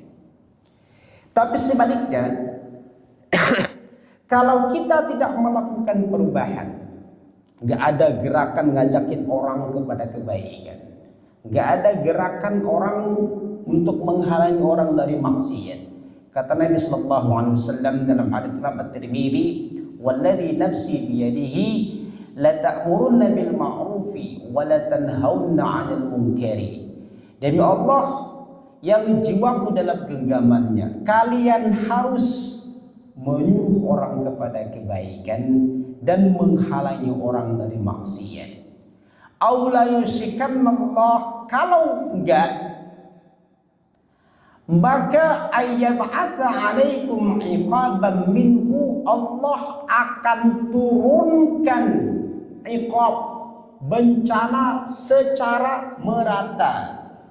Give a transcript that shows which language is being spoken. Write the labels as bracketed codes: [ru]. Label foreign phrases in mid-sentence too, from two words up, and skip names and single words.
[id] Tapi sebaliknya, kalau kita tidak melakukan perubahan, nggak ada gerakan ngajakin orang kepada kebaikan, nggak ada gerakan orang untuk menghalangi orang dari maksiat. Kata Nabi [ar] صلى الله عليه وسلم [id] dalam hadis [ar] At-Tirmidzi, "والذي نفسي بيده لتأمرن بالمعروف ولتنهون عن المنكر." [id] Demi Allah yang jiwaku dalam genggamannya, kalian harus menyuruh orang kepada kebaikan dan menghalangi orang dari maksiat. [ar] أو ليوشكن الله, [id] kalau enggak, maka [ar] أن يبعث عليكم عقابا منه, [id] Allah akan turunkan iqab, bencana secara merata.